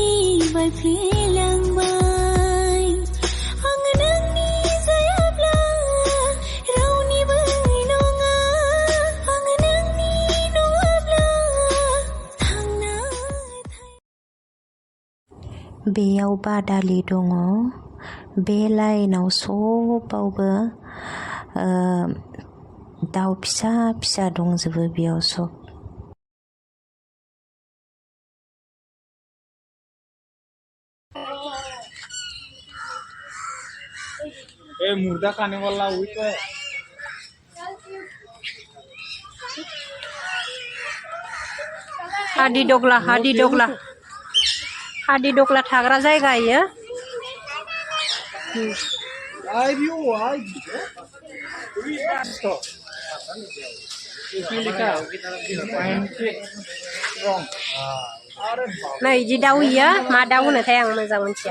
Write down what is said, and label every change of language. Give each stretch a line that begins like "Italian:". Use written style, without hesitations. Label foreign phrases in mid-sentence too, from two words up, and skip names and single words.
Bodo: बायफ्लेलांबाय आं नोंनि जायाब्ला रावनिबो नङा आं नोंनि नङाब्ला थांना बेयाव बादालि दङ। बे लाइनाव सबावबो दाउ फिसा फिसा दंजोबो बेयाव सब।
Hindi: मुर्दा खाने वाला वही तो है।
Bodo: हादि दग्ला, हादि दग्ला, हादि दग्ला थाग्रा जायगा इयो। नै इदि दाउ इयो, मा दाउ होनोथाय आं मोजां मोनथिया।